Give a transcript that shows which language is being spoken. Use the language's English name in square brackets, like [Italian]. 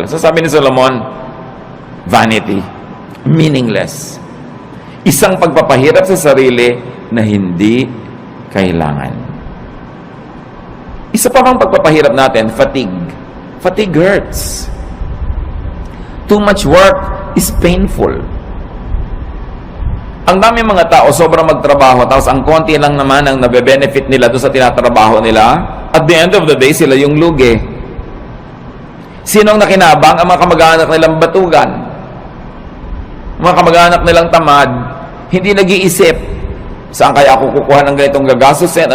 [Filipino] So sabi ni Solomon, [English] vanity, meaningless. [Filipino] Isang pagpapahirap sa sarili na hindi kailangan. Isa pa bang pagpapahirap natin, fatigue. [English] Fatigue hurts. Too much work is painful. [Filipino] Ang dami mga tao sobrang magtrabaho tapos ang konti lang naman ang nabe-benefit nila doon sa tinatrabaho nila. [English] At the end of the day, sila yung lugi. [Filipino] Sino ang nakinabang? Ang mga kamag-anak nilang batugan. Mga kamag-anak nilang tamad, hindi nag-iisip, saan kaya ako kukuha ng ganitong gagastusin?